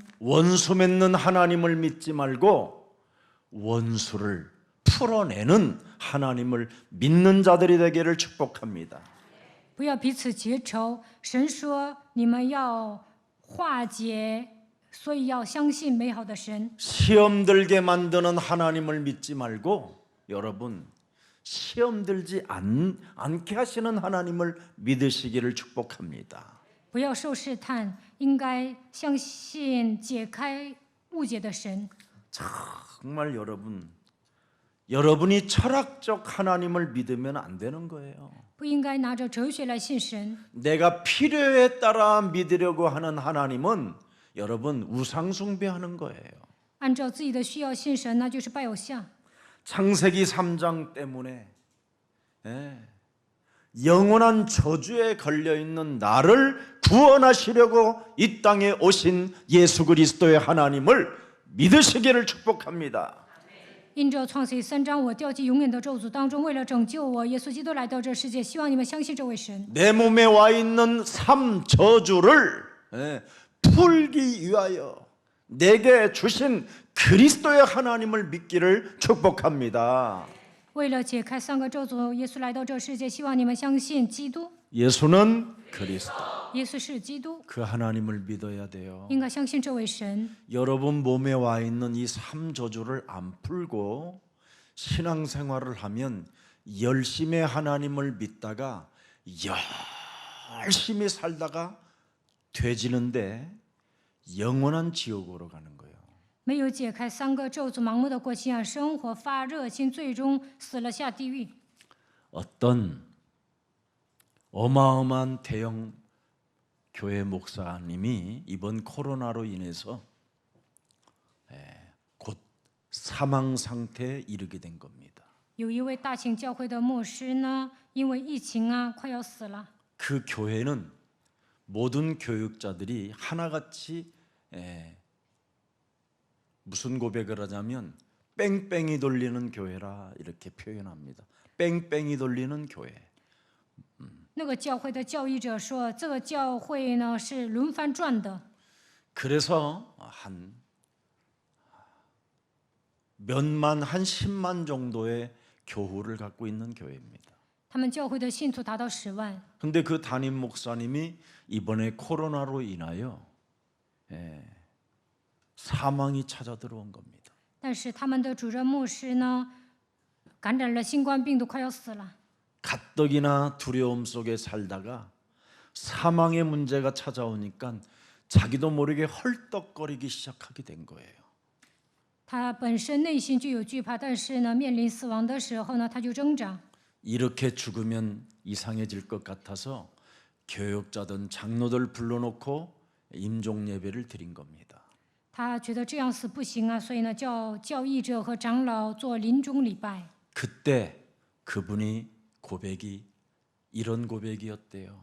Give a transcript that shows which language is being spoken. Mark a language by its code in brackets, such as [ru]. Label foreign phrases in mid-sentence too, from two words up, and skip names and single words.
[ko] 원수 맺는 하나님을 믿지 말고 원수를 풀어내는 하나님을 믿는 자들이 되기를 축복합니다. [zh] 不要彼此结仇。神说你们要化解，所以要相信美好的神。 [ko] 시험 들게 만드는 하나님을 믿지 말고 여러분 시험 들지 않게 하시는 하나님을 믿으시기를 축복합니다. [zh] 不要受试探，应该相信解开误解的神。 [ko] 정말 여러분이 철학적 하나님을 믿으면 안 되는 거예요. [zh] 不应该拿着哲学来信神。 [ko] 내가 필요에 따라 믿으려고 하는 하나님은 여러분 우상 숭배하는 거예요. [zh] 按照自己的需要信神，那就是拜偶像。 [ko] 창세기 3장 때문에 영원한 저주에 걸려 있는 나를 구원하시려고 이 땅에 오신 예수 그리스도의 하나님을 믿으시기를 축복합니다. [zh] 因着创世3章，我掉进永远的咒诅当中，为了拯救我，耶稣基督来到这世界，希望你们相信这位神。 [ko] 내 몸에 와 있는 삶 저주를 풀기 위하여 내게 주신 그리스도의 하나님을 믿기를 축복합니다. [zh] 为了解开3个咒诅，耶稣来到这世界，希望你们相信基督。 [ko] 예수는 그리스도. [zh] 耶稣是基督， [ko] 그 하나님을 믿어야 돼요. [zh] 应该相信这位神。 [ko] 여러분 몸에 와 있는 이 삶 저주를 안 풀고 신앙생활을 하면 열심히 하나님을 믿다가 열심히 살다가 되지는데 영원한 지옥으로 가는 거예요. [zh] 没有解开3个咒诅，盲目的过信仰生活，发热心，最终死了下地狱。 [ko] 어떤 어마어마한 대형 교회 목사님이 이번 코로나로 인해서 곧 사망 상태에 이르게 된 겁니다. [zh] 有一位大型教会的牧师呢，因为疫情快要死了。 [ko] 그 교회는 모든 교육자들이 하나같이 무슨 고백을 하냐면 뺑뺑이 돌리는 교회라 이렇게 표현합니다. 뺑뺑이 돌리는 교회. [zh] 那个教会的教义者说，这个教会呢是轮番转的。 [ko] 그래서 한 몇만 한 10만 정도의 교우를 갖고 있는 교회입니다. [zh] 他们教会的信徒达到10万。 [ko] 근데 그 담임 목사님이 이번에 코로나로 인하여 사망이 찾아 들어온 겁니다. [zh] 但是他们的主任牧师呢，感染了新冠病毒，快要死了。 [ko] 가뜩이나 두려움 속에 살다가 사망의 문제가 찾아오니까 자기도 모르게 헐떡거리기 시작하게 된 거예요. [zh] 他本身内心就有惧怕，但是呢，面临死亡的时候呢，他就挣扎。 [ko] 이렇게 죽으면 이상해질 것 같아서 교육자든 장로들 불러놓고 임종 예배를 드린 겁니다. [zh] 他觉得这样死不行所以呢，叫教义者和长老做临终礼拜。 [ko] 그때 그분이 고백이 이런 고백이었대요.